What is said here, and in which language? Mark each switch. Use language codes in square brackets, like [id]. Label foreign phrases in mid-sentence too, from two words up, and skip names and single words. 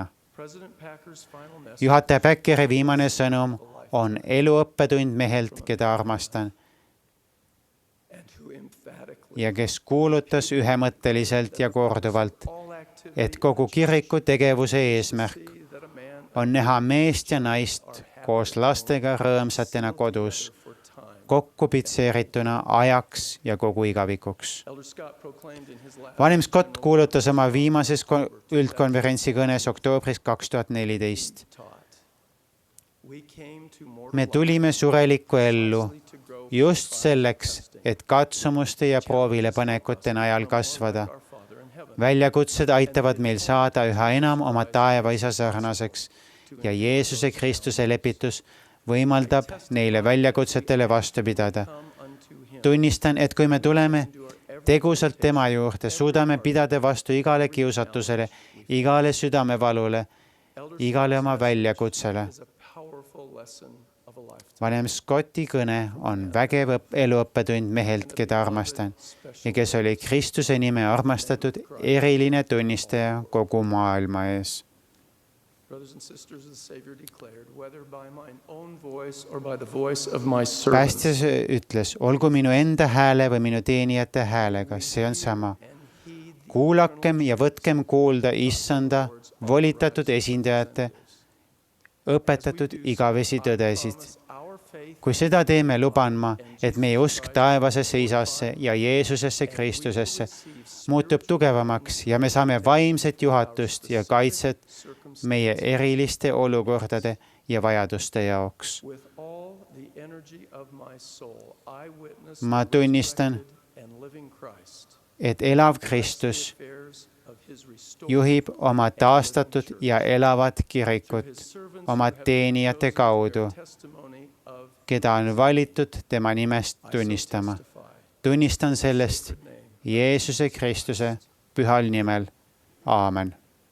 [et] Juhataja Packeri viimane sõnum on eluõppetund mehelt, keda armastan ja kes kuulutas ühemõtteliselt ja korduvalt, et kogu kiriku tegevuse eesmärk on näha meest ja naist koos lastega rõõmsatena kodus, kokku pitseerituna ajaks ja kogu igavikuks. [en] Elder Scott proclaimed in his last [et] Vanem Scott kuulutas oma viimases üldkonverentsi kõnes oktoobris 2014. [en] taught, "We came to mortal [et] Me tulime surelikku ellu [en] life to grow [et] just selleks, et katsumuste ja proovilepanekute najal kasvada. [en] our Father in heaven." [et] Väljakutsed aitavad meil saada üha enam oma taevaisa sarnaseks ja Jeesuse Kristuse lepitus võimaldab neile väljakutsetele vastu pidada. [en] Come unto him. [et] Tunnistan, et kui me tuleme tegusalt tema juurde, suudame pidada vastu igale kiusatusele, igale südamevalule, igale oma väljakutsele. [en] Is a powerful lesson of a lifetime. [et] Vanem Scotti kõne on vägev eluõppetund mehelt, keda armastan ja kes oli Kristuse nime armastatud eriline tunnistaja kogu maailma ees. [en] Brothers and sisters, the Savior declared, "Whether by mine own voice or by the voice of my servants." [et] Päästja ütles, olgu minu enda hääle või minu teenijate häälega, see on sama. Kuulakem ja võtkem kuulda Issanda volitatud esindajate õpetatud igavesi tõdesid. Kui seda teeme, luban ma, et meie usk taevasesse Isasse ja Jeesusesse Kristusesse muutub tugevamaks ja me saame vaimset juhatust ja kaitset meie eriliste olukordade ja vajaduste jaoks. [en] With all the energy of my soul, I witness [et] Ma tunnistan, [en] the and living Christ, [et] et elav Kristus [en] affairs of his restored [et] juhib oma taastatud ja elavat kirikut oma teenijate kaudu, [en] testimony of [et] keda on valitud tema nimest tunnistama. Tunnistan sellest Jeesuse Kristuse pühal nimel. Aamen.